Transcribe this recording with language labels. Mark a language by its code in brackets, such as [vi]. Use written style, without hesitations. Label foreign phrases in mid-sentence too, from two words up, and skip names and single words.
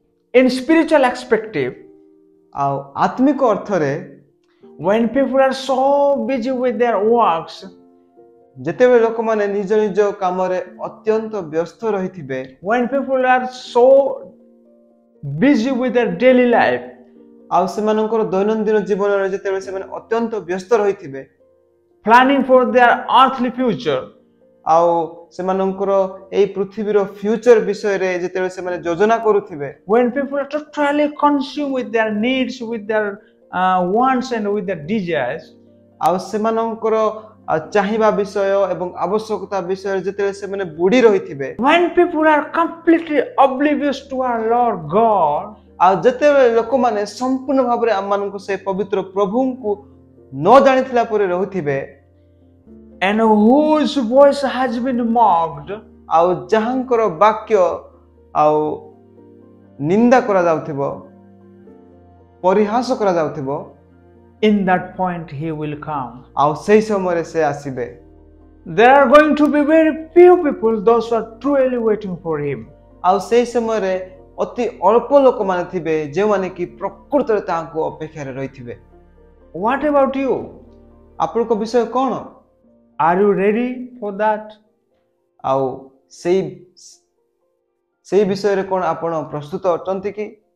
[en] In spiritual perspective, [or] ଆତ୍ମିକ ଅର୍ଥ ରେ [en] when people are so busy with their works, [or] ଯେତେବେ ଲୋକ ମାନେ ନିଜ ନିଜ କାମ ରେ ଅତ୍ୟନ୍ତ ବ୍ୟସ୍ତ ରହିଥିବେ, [en] when people are so busy with their daily life, [or] ଆ ସେମାନଙ୍କର ଦୈନନ୍ଦିନ ଜୀବନ ରେ ଯେତେବେ ସେ ମାନେ ଅତ୍ୟନ୍ତ ବ୍ୟସ୍ତ ରହିଥିବେ, [en] planning for their earthly future, [or] ଆଉ ସେମାନଙ୍କର ଏଇ ପୃଥିବୀ ର ଫ୍ୟୁଚର ବିଷୟ ରେ ଯେତେବେ ସେ ମାନେ ଯୋଜନା କରୁଥିବେ, [en] when people are totally consumed with their needs, with their wants and with their desires, [or] ଆଉ ସେମାନଙ୍କର ଚାହିବା ବିଷୟ ଏବଂ ଆବଶ୍ୟକତା ବିଷୟ ଯେତେବେ ସେ ମାନେ ବୁଡ଼ି ରହିଥିବେ, [en] when people are completely oblivious to our Lord God, [or] ଆ ଯେତେବେ ଲୋକ ମାନେ ସମ୍ପୂର୍ଣ୍ଣ ଭାବ ରେ ଆମମାନଙ୍କୁ ସେ ପବିତ୍ର ପ୍ରଭୁ କୁ ନ ଜାଣିଥିଲା ପରି ରହୁଥିବେ, [en] and whose voice has been mocked, [or] ଆଉ ଯାହାଙ୍କର ବାକ୍ୟ ଆଉ ନିନ୍ଦା କରା ଯାଉଥିବ, ପରିହାସ କରା ଯାଉଥିବ, परिहास करा जाउथिबो, [en] in that point he will come. [or] ଆଉ ସେହି ସମୟ ରେ ସେ ଆସିବେ. [en] There are going to be very few people, those who are truly waiting for him. [or] ଆଉ ସେହି ସମୟ ରେ ଅତି ଅଳ୍ପ ଲୋକ ମାନେ ଥିବେ ଯେ ମାନେ କି ପ୍ରକୃତ ରେ ତାଙ୍କ ଅପେକ୍ଷା ରେ ରହିଥିବେ. [en] What about you? [or] ଆପଣଙ୍କ ବିଷୟ କଣ? [en] Are you ready for that? [or] ଆଉ ସେହି ବିଷୟ ରେ କଣ ଆପଣ ପ୍ରସ୍ତୁତ ଅଟନ୍ତି କି?